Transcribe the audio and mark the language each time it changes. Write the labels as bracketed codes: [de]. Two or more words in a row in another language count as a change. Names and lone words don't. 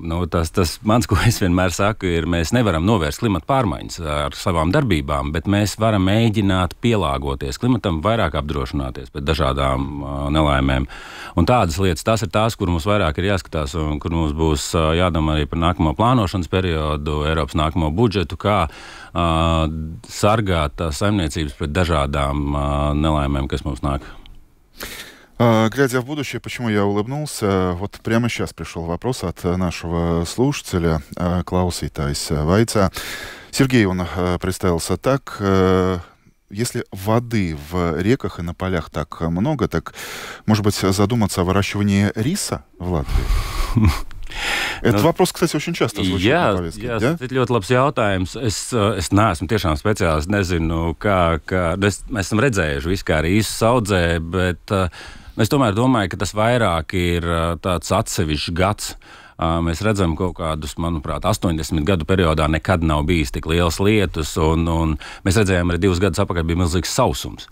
[lv] Tas mans, ko es vienmēr saku, ir, mēs nevaram novērst klimata pārmaiņas ar savām darbībām, bet mēs varam mēģināt pielāgoties klimatam, vairāk apdrošināties pret dažādām nelaimēm. Un tādas lietas, tās ir tās, kur mums vairāk ir jāskatās un kur mums būs jādomā arī par nākamo plānošanas periodu, Eiropas nākamo budžetu, kā sargāt saimniecības pret dažādām nelaimēm, kas mums nāk. [ru] Глядя в будущее, почему я улыбнулся, вот прямо сейчас пришел вопрос от нашего слушателя [lv] klausītājs vaicā. [ru] Сергей, он представился так: если воды в реках и на полях так много, так, может быть, задуматься о выращивании риса в Латвии? Этот вопрос, кстати, очень часто звучит на повестке. [lv] Jā, tas ir ļoti labs jautājums. Es neesmu tiešām speciālists, nezinu, kā mēs esam redzējuši visu, kā arī īsu audzē, bet es tomēr domāju, ka tas vairāk ir tāds atsevišķs gads. Mēs redzam kaut kādus, manuprāt, 80 gadu periodā nekad nav bijis tik liels lietus, un mēs redzējām arī 2 gadus atpakaļ bija milzīgs sausums.